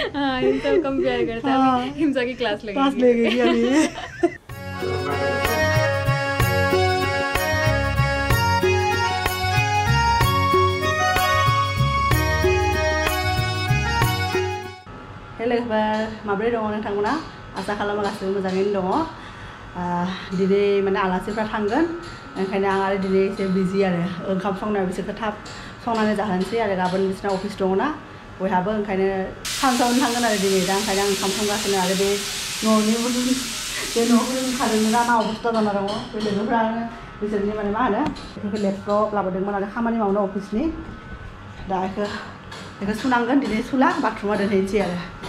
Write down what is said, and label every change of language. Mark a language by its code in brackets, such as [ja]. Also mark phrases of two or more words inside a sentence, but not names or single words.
[hi] हाँ हिमसा कम प्यार करता है। हाँ, हिमसा की क्लास लगेगी अभी। [brx] हेलो माब्रै दङ नोंथांमोना आसा खालामो गासिबो मोजाङैनो दङ। दिनै माने आलासिफ्रा थांगोन ओंखायनो आं आरो दिनै एसे बिजि आरो ओंखाम संनायाव बिसोरखौ थाब संनानै जाहोनोसै आरो गाबोन बिसोरना अफिस दङ ना बयहाबो ओंखायनो सानसेआवनो थांगोन आरो दिनै दा ओंखायनो आं ओंखाम संगासिनो आरो बे न'नि बे न'खौ ओंखारदोंमोन मा अबस्था जाना दङ बे लोगोफ्रा बिसोरनि माने मा होनो बेफोरखौ लेपटप लाबोदोंमोन आरो खामानि मावनो अफिसनि दा बेखौ सुनांगोन दिनै सुला बाथरुमाव दोनहैनोसै आरो